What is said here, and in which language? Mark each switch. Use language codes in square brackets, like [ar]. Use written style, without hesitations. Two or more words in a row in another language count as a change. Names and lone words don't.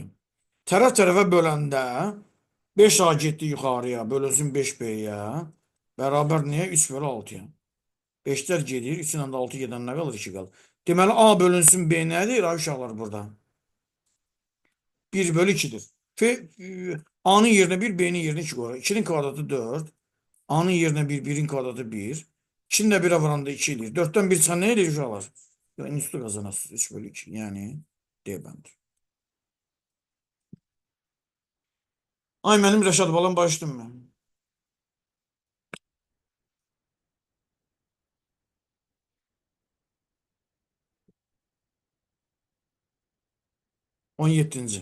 [az] Tərəf-tərəfə böləndə 5A getdi yuxarıya, bölünsün 5B'yə. Bərabər niyə? 3 bölü 6-ya. 5'lər gedir, 3 ilə də 6 gedən nə qalır? 2 qalır. Deməli A bölünsün B nədir? Ay uşaqlar burada. 1 bölü 2'dir. A'nın yerine 1, B'nin yerine 2 qoyur. 2'nin kvadratı 4. A'nın yerine 1, 1'in kvadradı 1. 2'nin de 1'e vuranda 2 edir. 4'ten 1 çıxan nə edir uşaqlar? Ya üstü qazanasınız 3 bölü 2. Yəni D bəndi. Ay mənim Rəşad balam başladım mən. 17-ci.